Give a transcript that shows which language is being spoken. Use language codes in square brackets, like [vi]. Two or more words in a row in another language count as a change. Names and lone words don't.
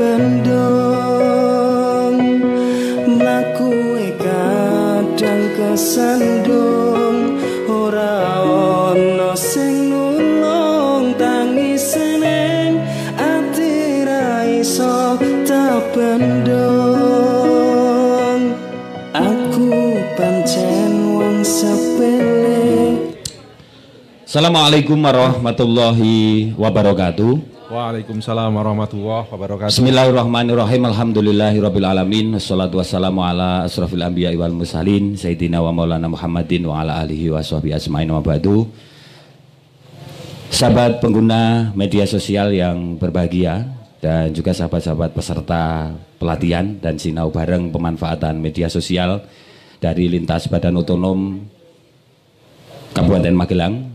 [jv] bendung mlaku kadang kesandung ora ono sing nulung tangis ning ati ra iso tak bendung aku pancen wong sepele. [ar] السلام عليكم ورحمة الله وبركاته. وعليكم السلام ورحمة الله وبركاته. بسم الله الرحمن الرحيم. الحمد لله رب العالمين. والصلاة والسلام على أشرف الأنبياء والمرسلين سيدنا ومولانا محمد وعلى آله وصحبه أجمعين وبعد. [id] Sahabat pengguna media sosial yang berbahagia dan juga sahabat-sahabat peserta pelatihan dan [jv] sinau bareng [id] pemanfaatan media sosial dari lintas Badan Otonom Kabupaten Magelang.